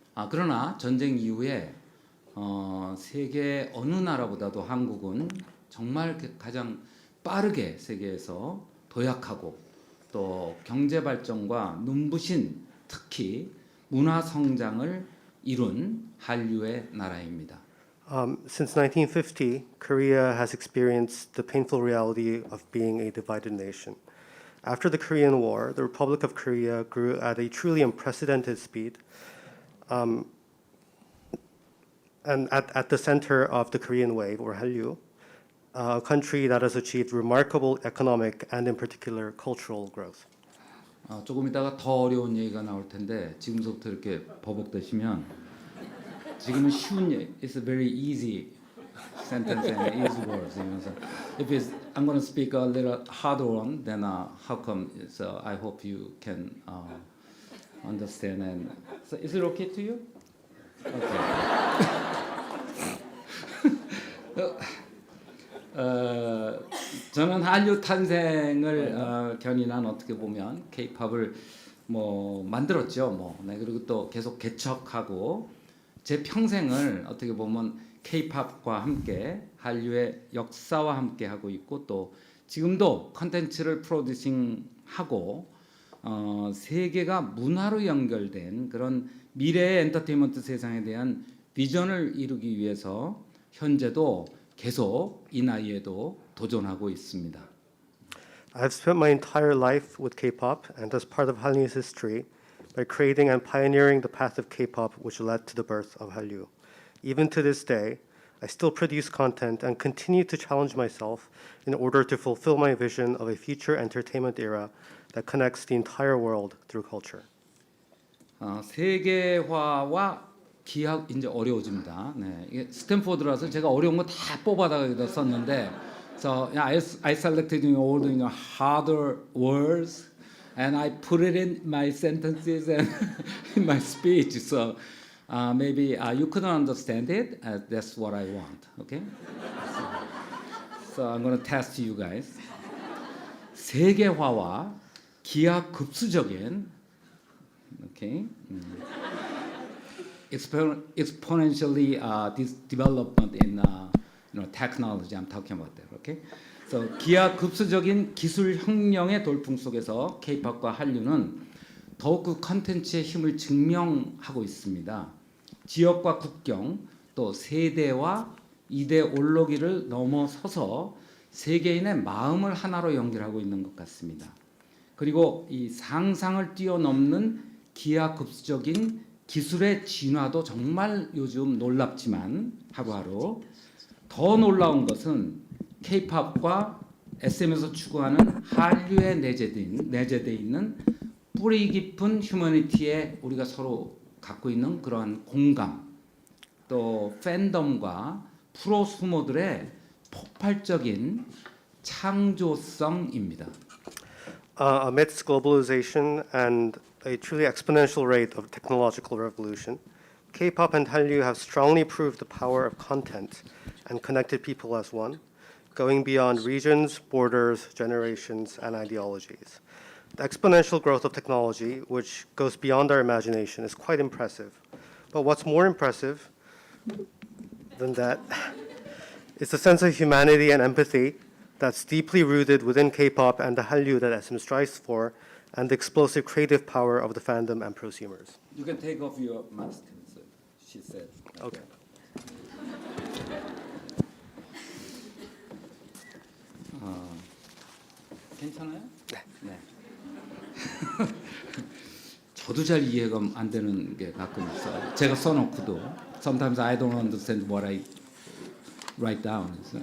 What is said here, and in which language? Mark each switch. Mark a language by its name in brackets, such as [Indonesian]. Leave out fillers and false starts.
[Korean] 그러나 전쟁 이후에 세계 어느 나라보다도 한국은 정말 가장 빠르게 세계에서 도약하고 또 경제 발전과 눈부신 특히 문화 성장을 이룬 한류의 나라입니다. [English] Since 1950, Korea has experienced the painful reality of being a divided nation. After the Korean War, the Republic of Korea grew at a truly unprecedented speed. And at the center of the Korean wave, or Hallyu, a country that has achieved remarkable economic and in particular cultural growth. [Korean] 조금 이따가 더 어려운 얘기가 나올 텐데 지금부터 이렇게 버벅대시면 지금은 쉬운 [English] it's a very easy sentence and easy words. If I'm going to speak a little harder one, then how come? So I hope you can understand. And so is it okay to you? Okay. [Korean] 저는 한류 탄생을 견인한 어떻게 보면 K-팝을 만들었죠. 그리고 또 계속 개척하고 제 평생을 어떻게 보면 K-팝과 함께 한류의 역사와 함께 하고 있고 또 지금도 컨텐츠를 프로듀싱하고 세계가 문화로 연결된 그런 미래의 엔터테인먼트 세상에 대한 비전을 이루기 위해서 현재도 계속 이 나이에도 도전하고 있습니다. [English] I've spent my entire life with K-pop and as part of Hallyu's history by creating and pioneering the path of K-pop which led to the birth of Hallyu. Even to this day, I still produce content and continue to challenge myself in order to fulfill my vision of a future entertainment era that connects the entire world through culture. [Korean] 세계화와 기하 이제 어려워집니다. 네, 이게 스탠포드라서 제가 어려운 거 다 뽑아다가 여기다 썼는데, [English] so I selected all the harder words and I put it in my sentences and in my speech. So maybe you couldn't understand it. That's what I want. Okay. So I'm going to test you guys. [Korean] 세계화와 기하급수적인 okay. [English] Exponentially this development in technology. I'm talking about that. Okay. [Korean] So 기하급수적인 기술 혁명의 돌풍 속에서 K-팝과 한류는 더욱 그 컨텐츠의 힘을 증명하고 있습니다. 지역과 국경 또 세대와 이데올로기를 넘어서서 세계인의 마음을 하나로 연결하고 있는 것 같습니다. 그리고 이 상상을 뛰어넘는 기하급수적인 기술의 진화도 정말 요즘 놀랍지만 하루하루 더 놀라운 것은 K-팝과 SM에서 추구하는 한류에 내재되어 있는 뿌리 깊은 휴머니티에 우리가 서로 갖고 있는 그러한 공감 또 팬덤과 프로수모들의 폭발적인 창조성입니다. [English] Amidst globalization and a truly exponential rate of technological revolution, K-pop and Hallyu have strongly proved the power of content and connected people as one, going beyond regions, borders, generations, and ideologies. The exponential growth of technology, which goes beyond our imagination, is quite impressive. But what's more impressive than that is the sense of humanity and empathy that's deeply rooted within K-pop and the Hallyu that SM strives for, and the explosive creative power of the fandom and prosumers. You can take off your mask, she said. Okay. [Korean] 괜찮아요? 네. 저도 잘 이해가 안 되는 게 가끔 있어요. 제가 써놓고도 [English] sometimes I don't understand what I write down.